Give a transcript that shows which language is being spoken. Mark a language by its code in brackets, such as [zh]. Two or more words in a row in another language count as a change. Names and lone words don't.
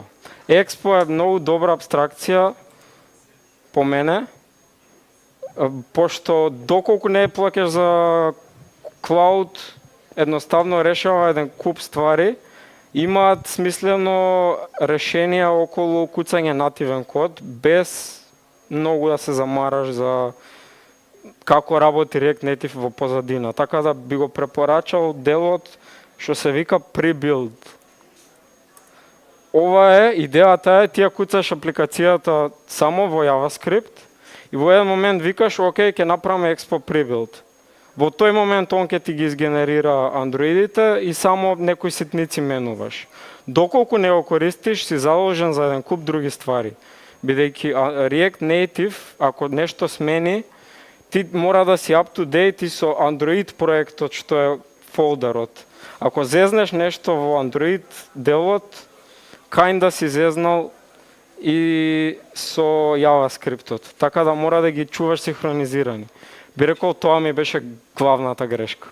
[mk] Expo е многу добра абстракција по мене, пошто доколку не плакеш за клауд, едноставно решава еден куп ствари, имаат смислено решенија околу куцање нативен код, без многу да се замараш за како работи React Native во позадина. Така да би го препорачал делот што се вика pre-build. Ова е, идејата е, ти ја куцаш апликацијата само во JavaScript и во еден момент викаш, окей, ќе направиме Expo pre-build. Во тој момент он ќе ти ги изгенерира андроидите и само некои ситници менуваш. Доколку не го користиш, си задолжен за еден куп други ствари. Бидејќи React Native, ако нешто смени, ти мора да си [en] up to date [mk] и со Android проектот што е фолдерот. Ако зезнеш нешто во Android делот, kinda си зезнал и со JavaScriptот. Така да мора да ги чуваш синхронизирани. Би рекол, тоа ми беше главната грешка.